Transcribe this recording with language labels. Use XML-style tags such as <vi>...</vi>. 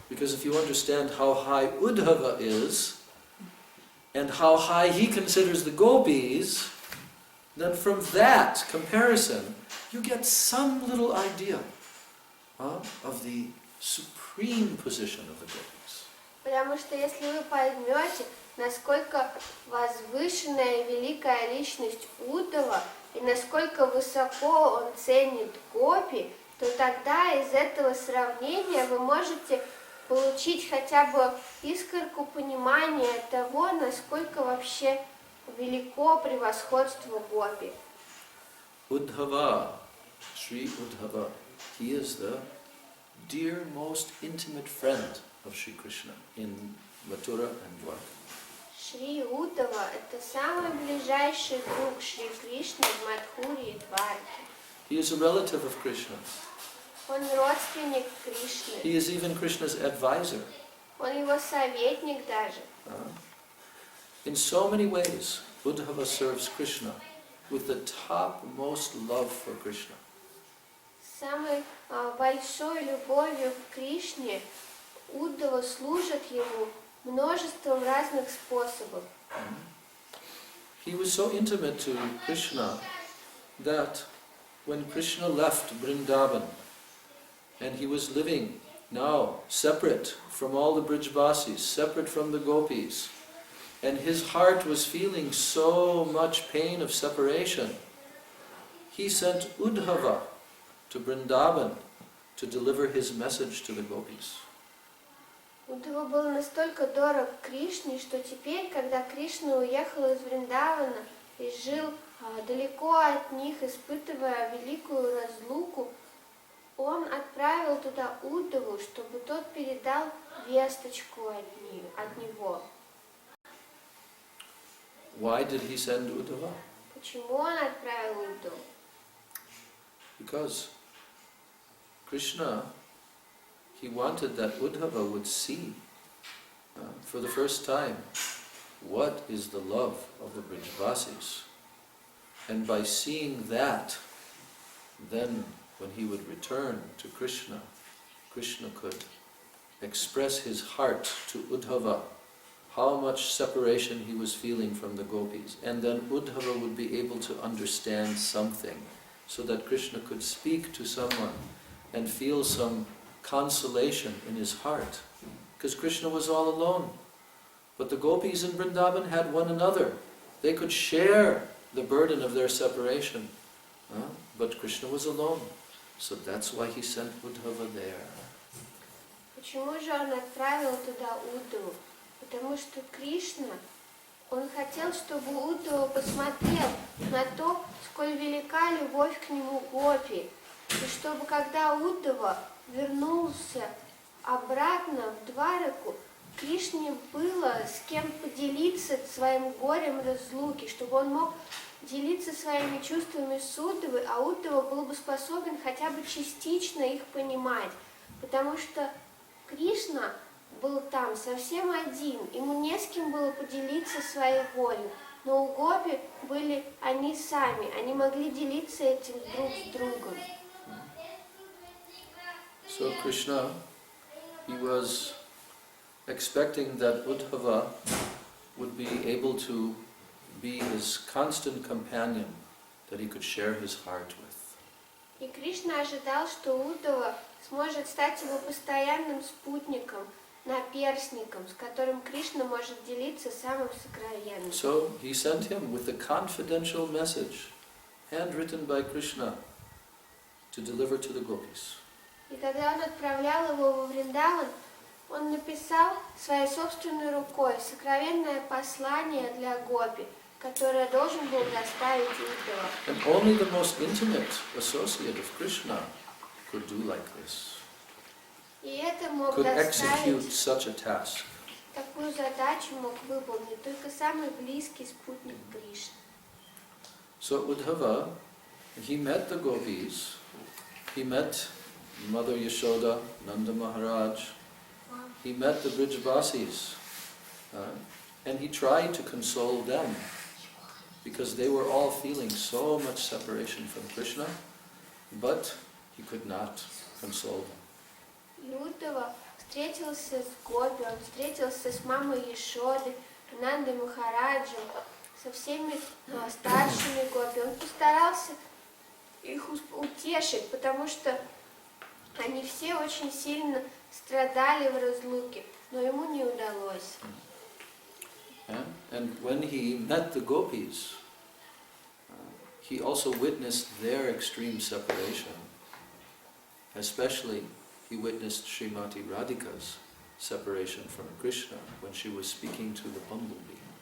<en>Because if you understand how high Uddhava is, and how high he considers the gopis, then from that comparison, you get some little idea of the supreme position of the gopis.</en> <ru>Потому что если вы поймете, насколько возвышенная и великая личность Уддава, и насколько высоко он ценит гопи, то тогда из этого сравнения вы можете получить хотя бы искорку понимания того, насколько вообще велико превосходство гопи.</ru> <en>Uddhava, Sri Uddhava, he is the dear, most intimate friend of Sri Krishna in Mathura and Dwarka.</en> <ru>Шри Уддава – это самый ближайший друг Шри Кришны в Мадхуре и Дварке.</ru> <en>He is a relative of Krishna.</en> <ru>Он родственник Кришны.</ru> <en>He is even Krishna's advisor.</en> <ru>Он его советник даже.</ru> <en>In so many ways, Uddhava serves Krishna with the topmost love for Krishna.</en> <ru>Самой большой любовью к Кришне Уддава служит ему множеством разных способов.</ru> <en>He was so intimate to Krishna that when Krishna left Vrindavan and he was living now separate from all the Brijvasis, separate from the gopis, and his heart was feeling so much pain of separation, he sent Uddhava to Vrindavan to deliver his message to the gopis.</en> <ru>Уддхава был настолько дорог Кришне, что теперь, когда Кришна уехал из Вриндавана и жил далеко от них, испытывая великую разлуку, он отправил туда Уддхаву, чтобы тот передал весточку от него.</ru> <en>Why did he send Uddhava?</en> <ru>Почему он отправил Уддхаву?</ru> <en>Because Krishna, he wanted that Uddhava would see for the first time what is the love of the Brijvasis. And by seeing that, then when he would return to Krishna, Krishna could express his heart to Uddhava, how much separation he was feeling from the gopis. And then Uddhava would be able to understand something, so that Krishna could speak to someone and feel some consolation in his heart. Because Krishna was all alone. But the gopis in Vrindavan had one another. They could share the burden of their separation. But Krishna was alone. So that's why he sent Uddhava there.</en> <ru>Почему же он отправил туда Уддхаву? Потому что Кришна, он хотел, чтобы Уддхава посмотрел на то, сколь велика любовь к нему гопи. И чтобы когда Уддхава вернулся обратно в Двараку, Кришне было с кем поделиться своим горем разлуки, чтобы он мог делиться своими чувствами с Уддхавой, а Уддхава был бы способен хотя бы частично их понимать. Потому что Кришна был там совсем один, ему не с кем было поделиться своим горем. Но у гопи были они сами, они могли делиться этим друг с другом.</ru> <en>So Krishna, he was expecting that Uddhava would be able to be his constant companion, that he could share his heart with.</en> <ru>И Кришна ожидал, что Уддхава сможет стать его постоянным спутником, наперсником, с которым Кришна может делиться самым сокровенным.</ru> <en>So he sent him with a confidential message, handwritten by Krishna, to deliver to the gopis.</en> <ru>И когда он отправлял его во Вриндаван, он написал своей собственной рукой сокровенное послание для гопи, которое должен был доставить Уддхава.</ru> <en>And only the most intimate associate of Krishna could do like this,</en> <ru>И это мог</ru> <en>could execute</en> <ru>доставить,</ru> <en>such a task.</en> <ru>такую задачу мог выполнить только самый близкий спутник Кришны.</ru> <en>So Uddhava, he met the gopis, he met Mother Yashoda, Nanda Maharaj, he met the Brijvasis, and he tried to console them, because they were all feeling so much separation from Krishna, but he could not console them.</en> <ru>И Уддхава встретился с гопи, он встретился с мамой Яшодой, Нандой Махараджем, со всеми старшими гопи. Он постарался их утешить, потому что они все очень сильно страдали в разлуке, но ему не удалось.</ru> <en>And when he met the gopis, he also witnessed their extreme separation. Especially, he witnessed Srimati Radhika's separation from Krishna when she was speaking to the bumblebee.</en>